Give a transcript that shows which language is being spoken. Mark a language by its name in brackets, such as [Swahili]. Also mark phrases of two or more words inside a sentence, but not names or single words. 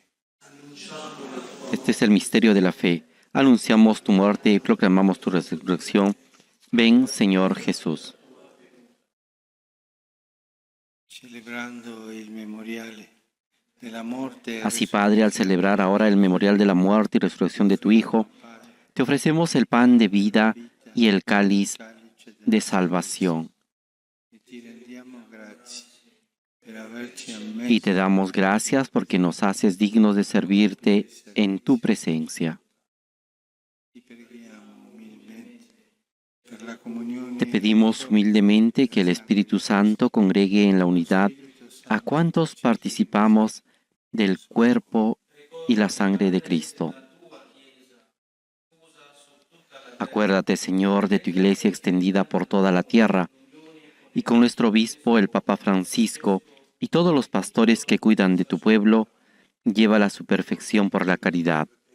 [Spanish] Este es el misterio de la fe. Anunciamos tu muerte y proclamamos tu resurrección. Ven, Señor Jesús. [Italian] Celebrando il memoriale della morte e [Spanish] Así, Padre, al celebrar ahora el memorial de la muerte y resurrección de tu Hijo, te ofrecemos el pan de vida y el cáliz de salvación. [Italian] e ti rendiamo grazie per averci [Spanish] Y te [Italian] ammesso [Spanish] damos gracias porque nos haces dignos de servirte en tu presencia. [Italian] ti preghiamo umilmente per la comunione [Spanish] Te pedimos humildemente que el Espíritu Santo congregue en la unidad a cuantos participamos del cuerpo y la sangre de Cristo. Acuérdate, Señor, de tu iglesia extendida por toda la tierra, y con nuestro obispo, el Papa Francisco, y todos los pastores que cuidan de tu pueblo, llévala a su perfección por la caridad.